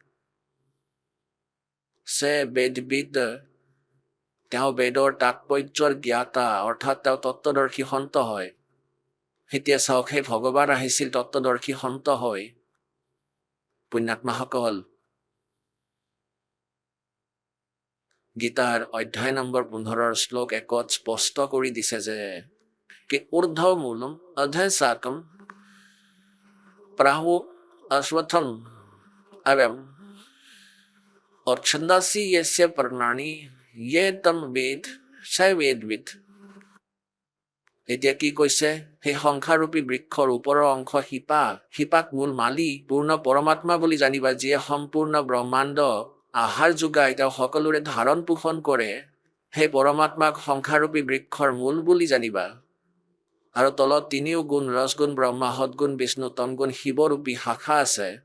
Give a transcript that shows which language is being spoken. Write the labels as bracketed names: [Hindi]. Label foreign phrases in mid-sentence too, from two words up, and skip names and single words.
[Assamese] সে বেদবিদ তেওঁ বেদৰ তাৎপৰ্যৰ জ্ঞাতা অৰ্থাৎ তেওঁ তত্ত্বদৰ্শী সন্ত হয় এতিয়া চাওক সেই ভগৱান আহিছিল তত্ত্বদৰ্শী সন্ত হয় পুণ্যাত্মাসকল গীতাৰ অধ্যায় নম্বৰ 15 শ্লোক 1 স্পষ্ট কৰি দিছে যে কি [Sanskrit] ঊৰ্ধ্ব মূলম অধে শাকম প্ৰাহু অশ্বথম अवम [Assamese] और [Sanskrit] छंदासी यस्य पर्णानि ये तम वेद स वेदविद [Assamese] এতিয়া কি কৈছে সেই সংখ্যাৰূপী বৃক্ষৰ ওপৰৰ অংশ শিপাক মূল মালিক পূৰ্ণ পৰমাত্মা বুলি জানিবা যিয়ে সম্পূৰ্ণ ব্ৰহ্মাণ্ড আহাৰ যোগাই তেওঁ সকলোৰে ধাৰণ পোষণ কৰে সেই পৰমাত্মাক সংখ্যাৰূপী বৃক্ষৰ মূল বুলি জানিবা আৰু তলত তিনিও গুণ ৰসগুণ ব্ৰহ্মা সদগুণ বিষ্ণু তমগুণ শিৱৰূপী শাখা আছে